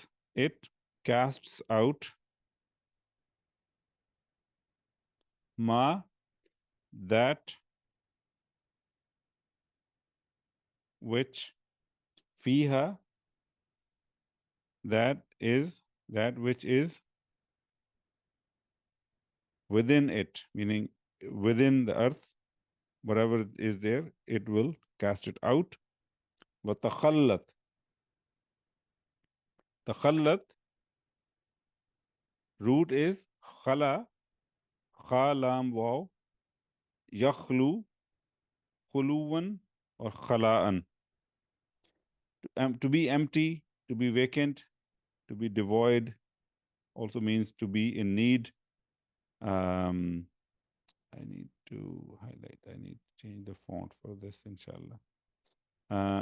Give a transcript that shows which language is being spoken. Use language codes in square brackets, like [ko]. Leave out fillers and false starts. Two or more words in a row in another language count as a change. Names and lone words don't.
[en] It casts out ma, that which, fiha, that which is within it, meaning within the earth, whatever is there, it will cast it out. [ar] وتخلت. تخلت, [en] root is khala, [ar] خاء لام واو, [en] yakhlu, khuluwan or khala'an. To be empty, to be vacant, to be devoid, also means to be in need. I need to highlight, I need to change the font for this, inshallah.